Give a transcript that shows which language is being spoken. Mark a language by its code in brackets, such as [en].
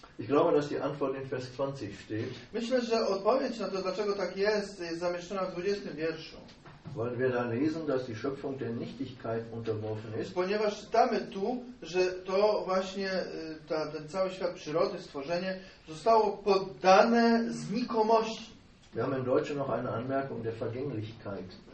[de] Ich glaube, dass die Antwort in Vers 20 steht. [pl] Myślę, że odpowiedź na to, dlaczego tak jest, jest zamieszczona w 20 wierszu. [de] Weil wir da lesen, dass die Schöpfung der Nichtigkeit unterworfen ist. [pl] Ponieważ czytamy tu, że to właśnie ten cały świat przyrody, stworzenie zostało poddane znikomości. [de] Wir haben im Deutschen noch eine Anmerkung der Vergänglichkeit.